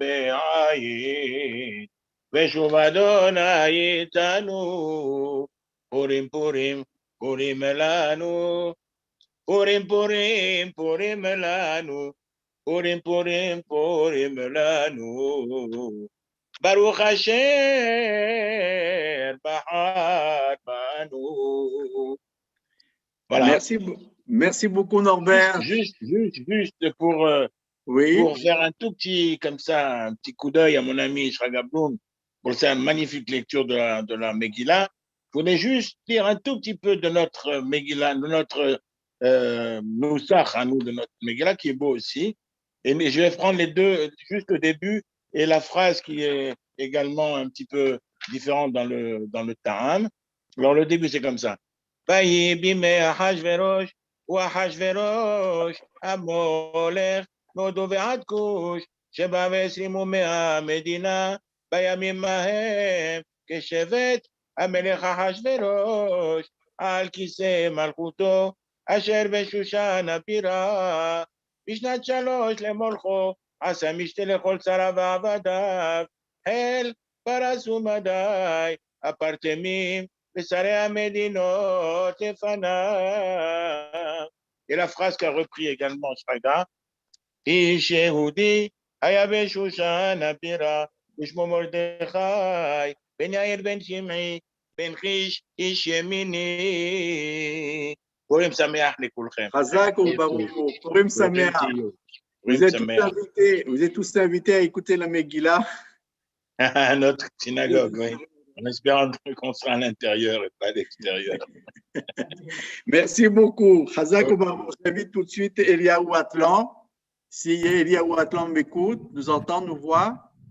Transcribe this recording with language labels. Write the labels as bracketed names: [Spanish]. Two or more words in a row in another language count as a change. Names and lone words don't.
[Hebrew] בעין, ושוב אדוני איתנו, פורים פורים פורים לנו, פורים פורים פורים לנו, פורים פורים פורים לנו, ברוך אשר בחר בנו. [French] Voilà. Merci beaucoup Norbert. Juste pour faire un tout petit, comme ça, un petit coup d'œil à mon ami Shragabloum, pour cette magnifique lecture de la Megillah. Je voulais juste lire un tout petit peu de notre Megillah, de notre Nusach à nous, de notre Megillah, qui est beau aussi. Et je vais prendre les deux, juste le début et la phrase qui est également un petit peu différente dans le Ta'am. Alors, le début, c'est comme ça. [Hebrew] ויהי בימי אחשוורוש, ואחשוורוש המולך, מהודו ועד כוש, שבע ועשרים ומאה מדינה, בימים ההם כשבט המלך אחשוורוש, על כיסא מלכותו, אשר בשושן הבירה, בשנת 3 למולכו, עשה משתה לכל שריו ועבדיו, חיל פרס ומדי, הפרטמים, ושרי המדינות לפניו. [French] Et la phrase qu'a repris également Shraga, [Hebrew] איש יהודי היה בשושן הבירה, ושמו מרדכי, בן יאיר בן שמעי, בן חיש איש ימיני. פורים שמח לכולכם. חזק וברוך, פורים שמח. [French] Vous êtes tous invités à écouter la Megillah. Notre synagogue, oui. En espérant qu'on sera à l'intérieur et pas à l'extérieur. Merci beaucoup. [Hebrew] חזק וברוך. [French] J'invite tout de suite Eliaou Atlan. Si Eliaou Atlan m'écoute, nous entend, nous voit.